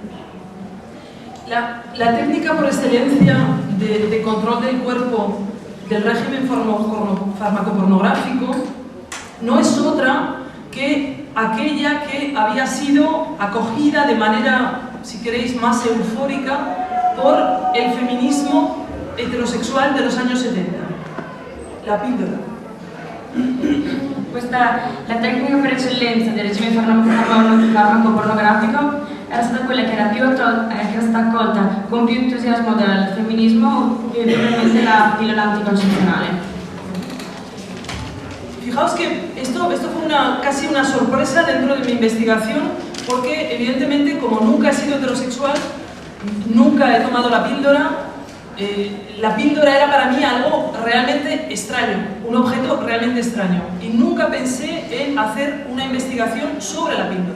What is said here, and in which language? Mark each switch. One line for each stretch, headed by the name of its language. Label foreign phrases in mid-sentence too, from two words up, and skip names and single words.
Spanish: La técnica por excelencia de control del cuerpo del régimen farmacopornográfico no es otra que aquella que había sido acogida de manera, si queréis, más eufórica por el feminismo heterosexual de los años 70, la píldora.
Italian: La tecnica per eccellenza del regime farmacopornografico era stata quella che era stata accolta con più entusiasmo dal femminismo che ovviamente la pillola anticoncezionale.
Spanish: Fijaos que esto fue casi una sorpresa dentro de mi investigación, porque evidentemente, como nunca he sido heterosexual, nunca he tomado la píldora. La píldora era para mí algo realmente extraño, un objeto realmente extraño, y nunca pensé en hacer una investigación sobre la píldora.